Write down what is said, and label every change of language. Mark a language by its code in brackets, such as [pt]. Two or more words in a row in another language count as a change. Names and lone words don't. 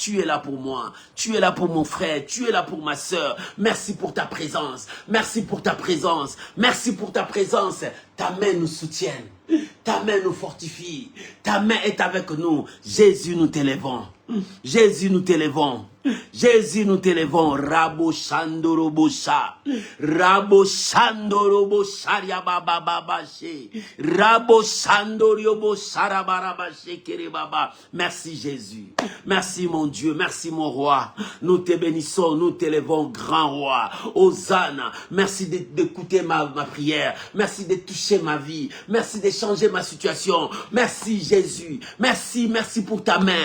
[fr] Tu es là pour moi. Tu es là pour mon frère. Tu es là pour ma soeur. Merci pour ta présence. Merci pour ta présence. Merci pour ta présence. Ta main nous soutient. Ta main nous fortifie. Ta main est avec nous. Jésus, nous t'élèvons. Jésus, nous t'élèvons. Jésus, nous t'élèvons. Rabo Shandorobosha. Rabo Shandorobosha Yababababache. Rabo Shandorobosha Rabarabache Kerebaba. Merci Jésus. Merci mon Dieu. Merci mon roi. Nous te bénissons. Nous t'élèvons, grand roi. Hosanna. Merci d'écouter ma prière. Merci de toucher ma vie. Merci de changer ma situation. Merci Jésus. Merci, merci pour ta main.